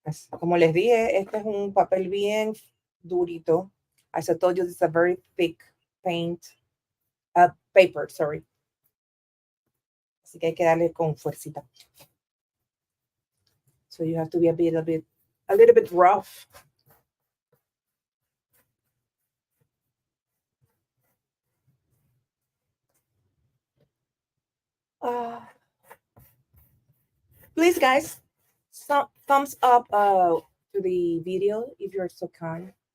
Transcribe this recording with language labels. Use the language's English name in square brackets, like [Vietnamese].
[Spanish] Como les dije, este es un papel bien durito. [English] As I told you, this is a very thick paper, sorry. [Spanish] Así que hay que darle con fuercita. [English] So you have to be a little bit rough. Please, guys, thumbs up to the video if you're so kind.